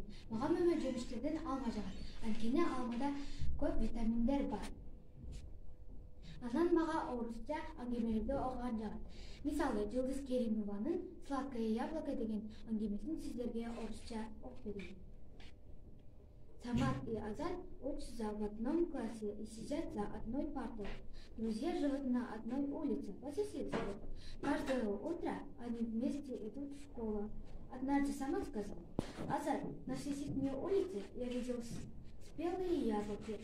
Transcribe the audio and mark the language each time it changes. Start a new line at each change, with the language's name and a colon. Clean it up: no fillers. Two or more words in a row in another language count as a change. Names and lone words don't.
Kyrgyz: Мага мөмө жемиштерден алма жагат. Анткени алмада көп витаминдер бар. Анан мага орусча аңгемелерди окуган жагат. Мисалы, Жылдыз Керимованын «Сладкое яблоко» деген аңгемесин сиздерге орусча окуп берейин.
Russian: Самат и Азат учатся в одном классе и сидят за одной партой. Друзья живут на одной улице по соседству. Каждое утро они вместе идут в школу. Однажды Самат сказал: «Азат, на соседней улице я видел спелые яблоки.